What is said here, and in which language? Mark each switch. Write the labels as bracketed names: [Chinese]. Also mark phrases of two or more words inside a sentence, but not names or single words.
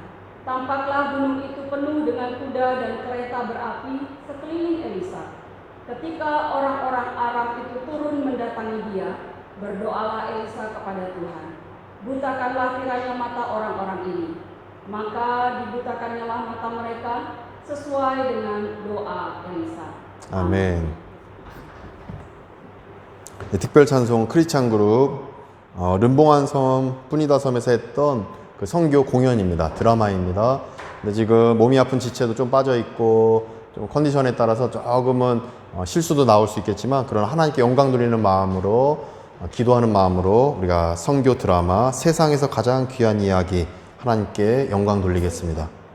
[Indonesian] Tampaklah gunung itu penuh dengan kuda dan kereta berapi sekeliling Elisa. Ketika orang-orang Aram itu turun mendatangi dia, berdoalah Elisa kepada Tuhan, butakanlah kiranya mata orang-orang ini. Maka dibutakannyalah mata mereka sesuai dengan doa Elisa. [Korean] 아멘. 네, 특별 찬송 크리스찬 그룹 른봉안섬 뿌니다섬에서 했던 그 선교 공연입니다. 드라마입니다. 근데 지금 몸이 아픈 지체도 좀 빠져 있고 좀 컨디션에 따라서 조금은 실수도 나올 수 있겠지만 그런 하나님께 영광 돌리는 마음으로 기도하는 마음으로 우리가 선교 드라마 세상에서 가장 귀한 이야기 하나님께 영광 돌리겠습니다.